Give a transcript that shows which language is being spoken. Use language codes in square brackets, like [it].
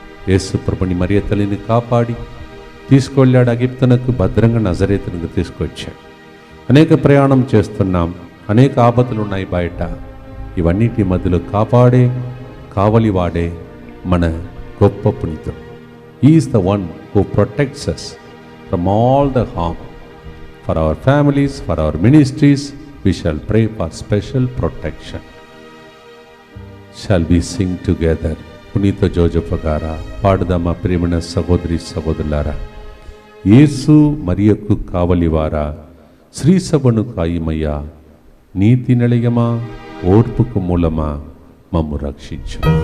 [te] యేసు ప్రభుని మరియ తల్లిని కాపాడి తీసుకువెళ్ళాడు ఐగుప్తునకు, భద్రంగా నజరేతునికి తీసుకొచ్చాడు. అనేక ప్రయాణం చేస్తున్నాం, అనేక ఆపదలు ఉన్నాయి బయట. ఇవన్నిటి మధ్యలో కావలివాడే మన గొప్ప పునీతుడు. [en] He is the one who protects us from all the harm. For our families, for our ministries, we shall pray for special protection. Shall we sing together? [te] పునీత జోజప్ప గారా పాడుదామా ప్రియమైన సహోదరి సహోదరులారా. యేసు మరియకు కావలివారా, శ్రీసభను కాయిమయ్యా, నీతి నిలయమా, ఓర్పుకు మూలమా, మమ్ము రక్షించు.